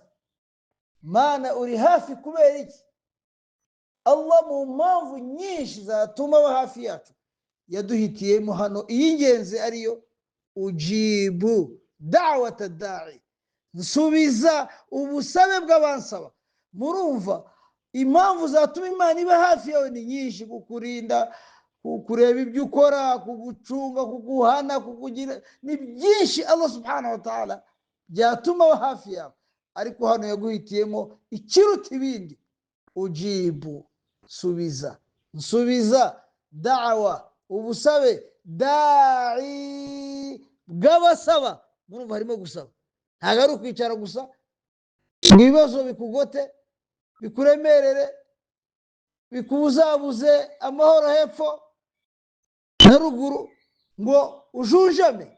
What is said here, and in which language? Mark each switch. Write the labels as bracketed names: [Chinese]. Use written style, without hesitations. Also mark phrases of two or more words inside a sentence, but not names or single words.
[Kinyarwanda] Mana, uri hafi kubera iki? Allah mu mpamvu nyinshi zatuma aba hafi yacu yaduhitiyemo hano iy'ingenzi ariyo [Arabic] أجيب دعوة الداع, [Kinyarwanda] nsubiza ubusabe bw'abansaba. Murumva impamvu zatuma Imana iba hafi yawe ni nyinshi: kukurinda, kureba ibyo ukora, kugucunga, kuguhana, kukugira, ni byinshi [Arabic] الله سبحانه وتعالى [Kinyarwanda] byatuma aba hafi yawe. Ariko hano yaguhitiyemo ikiruta ibindi, ujibu, subiza, nsubiza, da'wa, ubusabe, da'i, bw'abasaba. Murumva harimo gusaba, ntabwo ari ukwicara gusa ngo ibibazo bikugote, bikuremerere, bikubuzabuze amahoro hepfo na ruguru, ngo ujunjame.